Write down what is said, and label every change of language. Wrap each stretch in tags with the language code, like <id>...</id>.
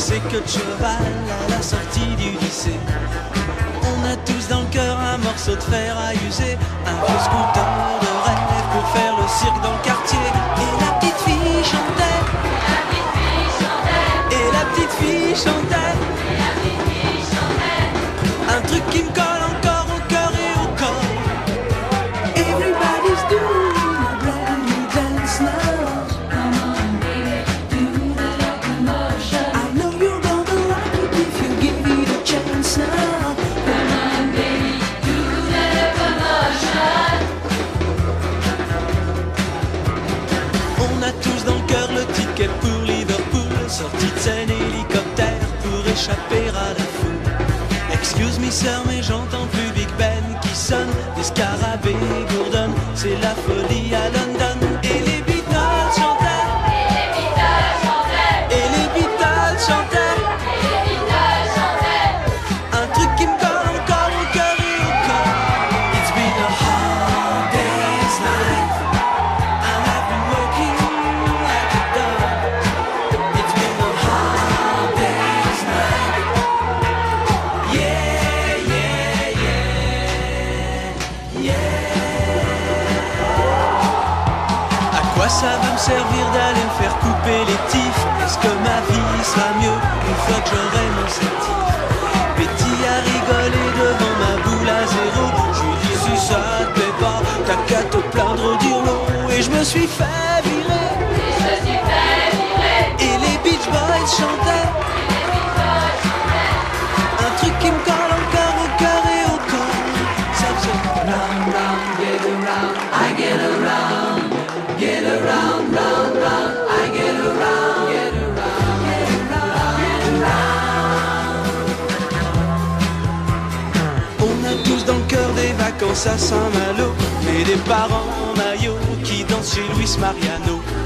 <fr>queue de cheval à la sortie du lycée. On a tous dans le cœur un morceau de fer à user, un vieux scooter de rêve pour faire le cirque dans le quartier. Et la petite fille chantait, et la petite fille chantait, un truc qui me colle encore au cœur et au corps.</fr> <en>Everybody's doing a brand new dance now. Come on baby, do the locomotion. I know you're gonna like it if you give it a chance now. Come on baby, do the locomotion.</en> <fr>On a tous dans le cœur le ticket pour Liverpool, sortie de scène hélicoptère pour échapper à la foule.</fr> <en>Excuse me sir,</en> <fr>mais j'entends plus Big Ben qui sonne, des scarabées bourdonnent, c'est la folie à London. Et les Beatles chantaient, et les Beatles chantaient, et les Beatles chantaient, et les Beatles chantaient, un truc qui me colle encore au cœur et au corps.</fr> <en>It's been a hard day's night, and I've been working like a dog. It's been a hard day's night.</en> <fr>À quoi ça va me servir d'aller me faire couper les tifs? Est-ce que ma vie sera mieux une fois que j'aurai mon certif? Betty a rigolé devant ma boule à zéro. Je lui dis si ça te plaît pas, t'as qu'à te plaindre au dirlo. Et je me suis fait virer, et les Beach Boys chantaient, un truc qui me colle encore au cœur et au corps. Ça faisait</fr> <en>round, round, get around, I get around, get around, round, round, I get around, get around, get around, get around.</en> <fr>On a tous dans le cœur des vacances à Saint-Malo, et des parents en maillot qui dansent chez Luis Mariano.</fr>